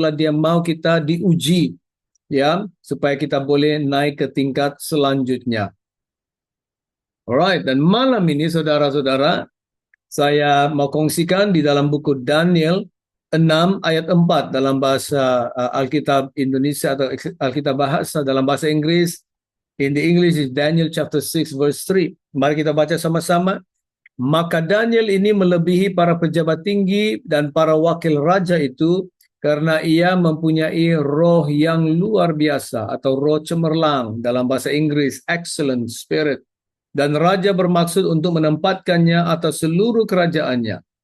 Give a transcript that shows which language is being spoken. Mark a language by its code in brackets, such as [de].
[id] Itulah Dia mau kita diuji, ya, supaya kita boleh naik ke tingkat selanjutnya. Alright, dan malam ini saudara-saudara, saya mau kongsikan di dalam buku Daniel 6 ayat 4 dalam bahasa Alkitab Indonesia atau Alkitab bahasa dalam bahasa Inggris. [en] In the English is Daniel chapter 6 verse 3. [id] Mari kita baca sama-sama. Maka Daniel ini melebihi para pejabat tinggi dan para wakil raja itu karena ia mempunyai roh yang luar biasa atau roh cemerlang dalam bahasa Inggris, [en] excellent spirit. [id] Dan raja bermaksud untuk menempatkannya atas seluruh kerajaannya.